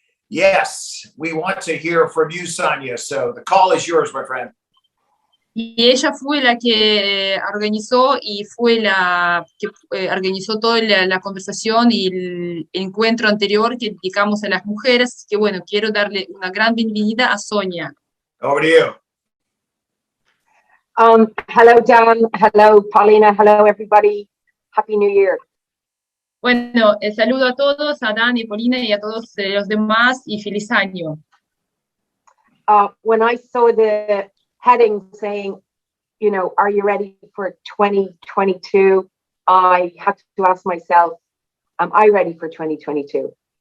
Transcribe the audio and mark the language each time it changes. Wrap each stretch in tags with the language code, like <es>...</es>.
<en>Yes, we want to hear from you, Sonia. So the call is yours, my friend.</en> <es>Y ella fue la que organizó y fue la que organizó toda la conversación y el encuentro anterior que dedicamos a las mujeres. Así que bueno, quiero darle una gran bienvenida a Sonia.</es> <en>Over to you. Hello, Dan. Hello, Paulina. Hello, everybody. Happy New Year.</en> <es>Bueno, saludo a todos, a Dan y Paulina y a todos los demás y feliz año.</es> <en>When I saw the heading saying, you know, are you ready for 2022? I had to ask myself, am I ready for 2022?</en>